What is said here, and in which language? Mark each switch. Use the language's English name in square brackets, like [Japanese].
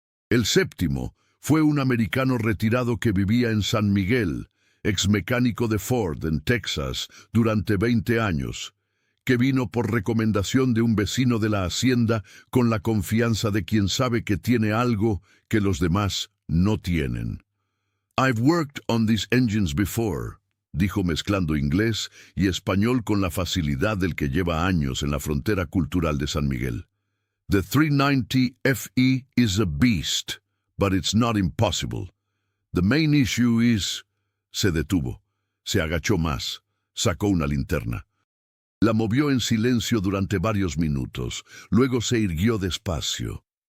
[Spanish] El séptimo fue un americano retirado que vivía en San Miguel, ex mecánico de Ford en Texas durante 20 años, que vino por recomendación de un vecino de la hacienda con la confianza de quien sabe que tiene algo que los demás no tienen. [English] I've worked on these engines before, [Spanish] dijo mezclando inglés y español con la facilidad del que lleva años en la frontera cultural de San Miguel. [English] The 390 FE is a beast, but it's not impossible. The main issue is... [Spanish] Se detuvo, se agachó más, sacó una linterna. La movió en silencio durante varios minutos, luego se irguió despacio.